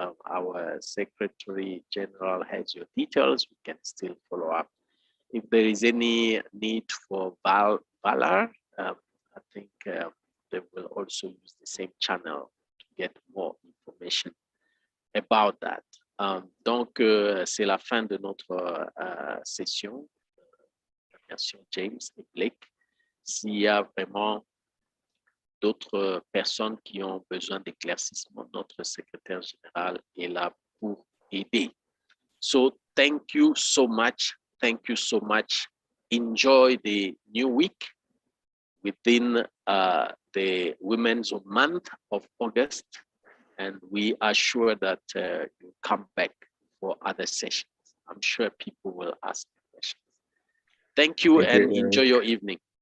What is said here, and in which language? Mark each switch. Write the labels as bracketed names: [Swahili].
[English] Our Secretary General has your details. We can still follow up. If there is any need for valor, I think they will also use the same channel to get more information about that. [French] Donc, c'est la fin de notre session. Merci James et Blake. S'il y a vraiment d'autres personnes qui ont besoin d'éclaircissement, notre secrétaire général est là pour aider. [English] So thank you so much. Thank you so much. Enjoy the new week within the Women's Month of August. And we are sure that you come back for other sessions. I'm sure people will ask questions. Thank you and enjoy your evening.